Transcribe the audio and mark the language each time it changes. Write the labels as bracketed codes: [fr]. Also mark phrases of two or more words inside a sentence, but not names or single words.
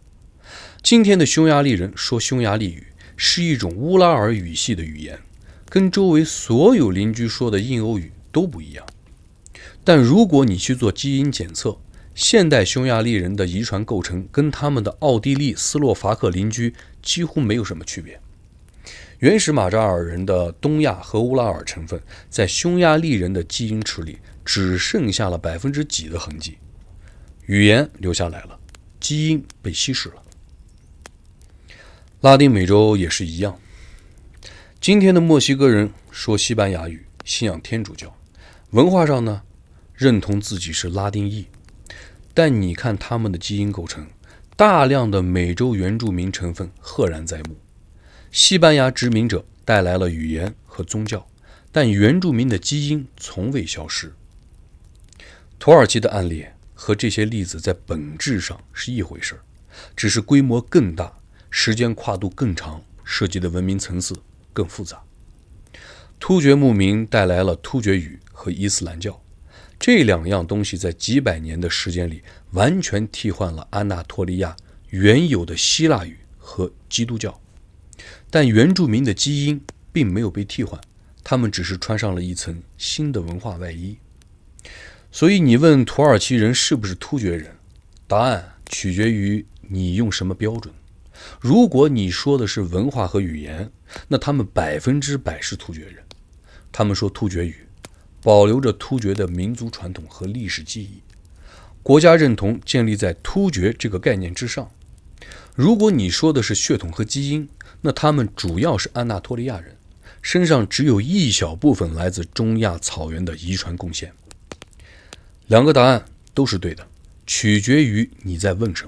[zh] 今天的匈牙利人說匈牙利語是一種烏拉爾語系的語言，跟周圍所有鄰居說的印歐語都不一樣。但如果你去做基因檢測，現代匈牙利人的遺傳構成跟他們的奧地利、斯洛伐克鄰居幾乎沒有什麼區別。原始馬扎爾人的東亞和烏拉爾成分在匈牙利人的基因池裡只剩下了幾%的痕跡，語言留下來了，基因被稀釋了。拉丁美洲也是一樣，今天的墨西哥人說西班牙語，信仰天主教，文化上呢，認同自己是拉丁裔，但你看他們的基因構成，大量的美洲原住民成分赫然在目。西班牙殖民者帶來了語言和宗教，但原住民的基因從未消失。土耳其的案例和這些例子在本質上是一回事，只是規模更大，時間跨度更長，涉及的文明層次更複雜。突厥牧民帶來了突厥語和伊斯蘭教，這兩樣東西在幾百年的時間裡完全替換了安納托利亞原有的希臘語和基督教，但原住民的基因並沒有被替換，他們只是穿上了一層新的文化外衣。所以你問土耳其人是不是突厥人，答案取決於你用什麼標準。如果你說的是文化和語言，那他們100%是突厥人。他們說突厥語，保留着突厥的民族傳統和歷史記憶，國家認同建立在突厥這個概念之上。如果你說的是血統和基因，那他們主要是安納托利亞人，身上只有一小部分来自中亞草原的遺傳貢獻。兩個答案都是對的，取決於你在問什麼。